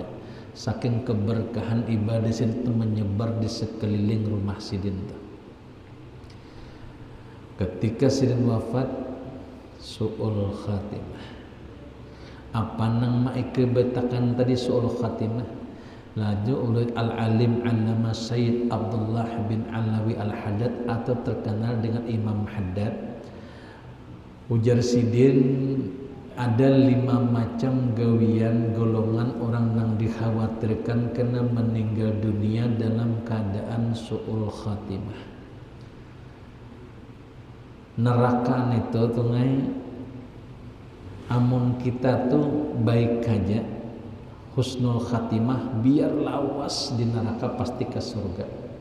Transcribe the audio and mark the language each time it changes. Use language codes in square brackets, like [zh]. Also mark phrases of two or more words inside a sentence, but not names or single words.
[bjn] Saking keberkahan ibadah sidin itu menyebar di sekeliling rumah sidin itu. Ketika sidin wafat, [ar] سوء الخاتمة. [bjn] Apa nang maike betakan tadi [ar] سوء الخاتمة? [bjn] Laju ulul al-alim Allama Sayyid Abdullah bin Alawi al-Haddad atau terkenal dengan Imam Haddad. Ujar sidin ada 5 macam gawian golongan orang yang dikhawatirkan kena meninggal dunia dalam keadaan [ar] سوء الخاتمة. [bjn] Neraka itu tungai amun kita tuh baik aja [ar] حسن الخاتمة [bjn] biar lawas di neraka pasti ke surga.